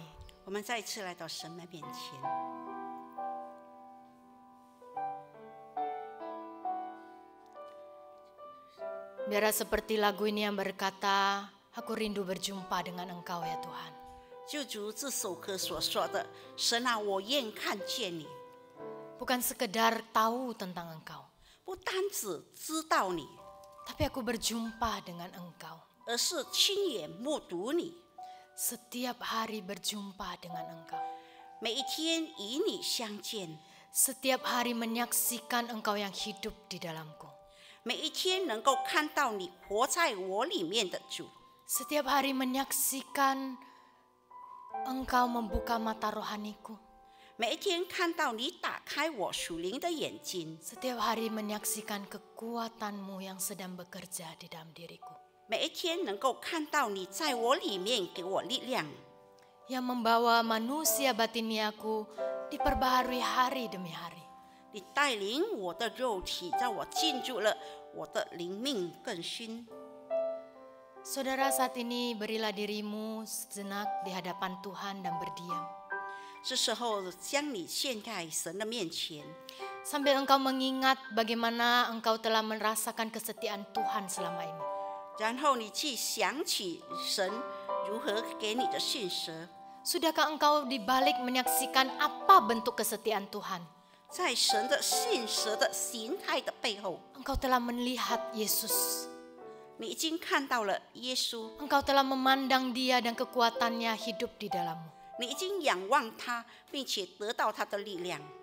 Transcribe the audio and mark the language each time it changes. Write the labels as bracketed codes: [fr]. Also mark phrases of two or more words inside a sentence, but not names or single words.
[zh] 我们再一次来到神的面前。 [id] Biarlah seperti lagu ini yang berkata, aku rindu berjumpa dengan Engkau ya Tuhan. [zh] 就如这首歌所说的，神啊，我愿看见你， [id] Bukan sekedar tahu tentang Engkau, [zh] 不单只知道你， [id] tapi aku berjumpa dengan Engkau. [zh] 而是亲眼目睹你， [id] Setiap hari berjumpa dengan Engkau. [zh] 每一天与你相见， [id] Setiap hari menyaksikan Engkau yang hidup di dalamku. [zh] 每一天能够看到你活在我里面的主， [id] Setiap hari menyaksikan Engkau membuka mata rohaniku. [zh] 每一天看到你打开我属灵的眼睛， [id] Setiap hari menyaksikan kekuatan-Mu yang sedang bekerja di dalam diriku. [zh] 每一天能够看到你在我里面给我力量， [id] Yang membawa manusia batiniaku diperbaharui hari demi hari. [zh] 你带领我的肉体，让我进入了我的灵命更新。 [id] Saudara, saat ini berilah dirimu sejenak di hadapan Tuhan dan berdiam. [zh] 这时候将你献在神的面前， [id] Sambil engkau mengingat bagaimana engkau telah merasakan kesetiaan Tuhan selama ini. [zh] 然后你去想起神如何给你的信实。 [id] Sudahkah engkau dibalik menyaksikan apa bentuk kesetiaan Tuhan? [zh] 在神的信实的形态的背后， [id] Engkau telah melihat Yesus. [zh] 你已经看到了耶稣， [id] Engkau telah memandang Dia dan kekuatannya hidup di dalammu. [zh] 你已经仰望他，并且得到他的力量。